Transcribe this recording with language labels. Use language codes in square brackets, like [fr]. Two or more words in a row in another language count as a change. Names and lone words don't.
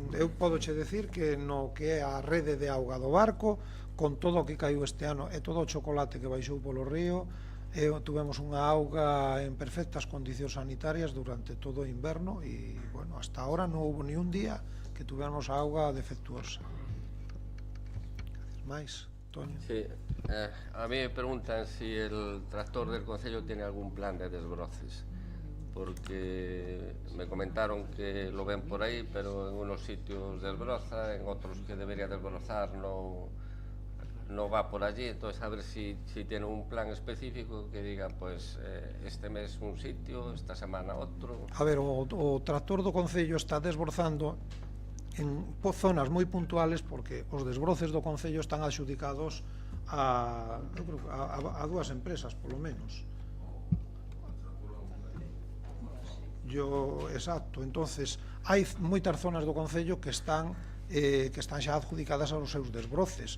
[gl] Eu podoche decir que no que é a rede de auga do barco, con todo o que caiu este ano e todo o chocolate que baixou polo río, tuvemos unha auga en perfectas condicións sanitarias durante todo o inverno e, bueno, [es] hasta ahora [gl] non houve ni un día que tuvéramos a auga defectuosa. Mais, Toño. [es] Sí, a mí me preguntan si el tractor del Concello tiene algún plan de desbroces, porque me comentaron que lo ven por ahí, pero en unos sitios desbroza, en otros que debería desbrozar no va por allí. Entonces a ver si tiene un plan específico que diga, pues este mes un sitio, esta semana otro. [gl] A ver, o tractor do Concello está desbrozando en zonas moi puntuales, porque os desbroces do Concello están adxudicados a dúas empresas, polo menos. Exacto, entonces hai moitas zonas do Concello que están xa adjudicadas aos seus desbroces.